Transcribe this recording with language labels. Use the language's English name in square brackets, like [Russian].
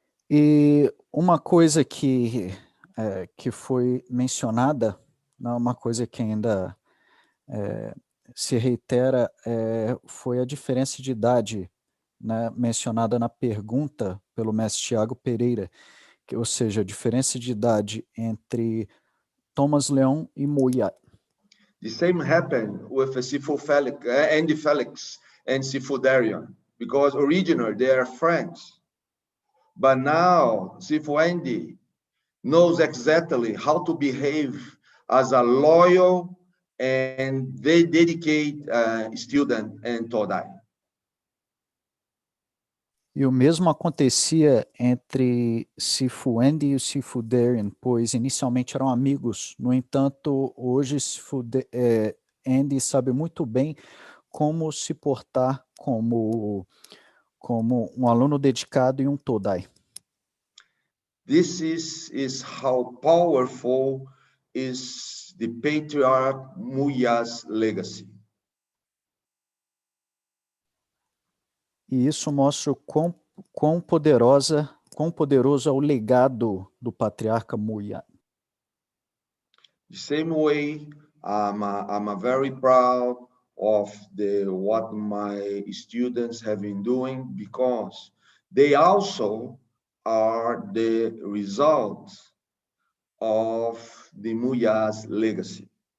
[Portuguese] E uma coisa que foi mencionada, uma coisa que ainda se reitera, foi a diferença de idade, né, mencionada na pergunta pelo mestre Thiago Pereira, ou seja, a diferença de idade entre Thomas Leon e Moyat. [English] The same happened with Sifu Felix, Andy Felix and Sifu Darian, because originally they are friends. But now Sifu Andy knows exactly how to behave as a loyal and very dedicated student in Todai. [Portuguese] E o mesmo acontecia entre Sifu Andy e o Sifu Darian, pois inicialmente eram amigos. No entanto, hoje Sifu Andy sabe muito bem como se portar como um aluno dedicado e um Todai. [English] This is how powerful is the patriarch Muya's legacy. [Portuguese] E isso mostra o quão poderoso é o legado do patriarca Muya. [English] The same way, I'm very proud of what my students have been doing, because they also are the result of the Muyas legacy.